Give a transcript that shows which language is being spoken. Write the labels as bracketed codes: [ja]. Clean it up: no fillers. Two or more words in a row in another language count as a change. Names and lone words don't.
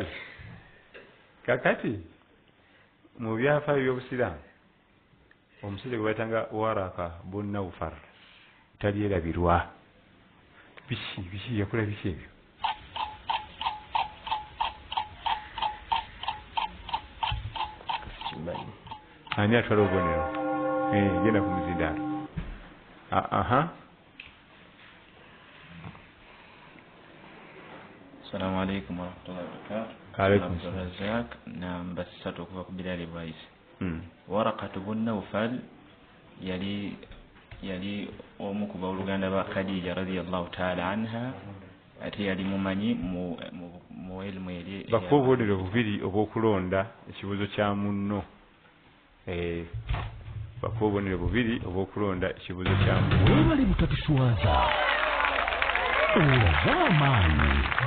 [lg] Kakati mu byafaayo by'obusiraamu omusajja gwe bayitanga Waraka bun Nawfal tali erabirwa. Biki yakola biki ebyo? Ani atwala obubonero? Genda ku muzindaalo. [ar] السلام عليكم ورحمة الله وبركاته. Alaikum [lg] Abdurazak, namba 3 okuva ku Bilal Waise. Waraqatu bun Nawfal yali omu ku baoluganda ba Khadija [ar] رضي الله تعالى عنها, [lg] ate yali mumanyi mu elimu eri. Bakubonero bubiri obw'okulonda ekibuzo kya munno. Bakubonero bubiri obw'okulonda ekibuzo kya munno. Webali mutatuswaza. Zamani.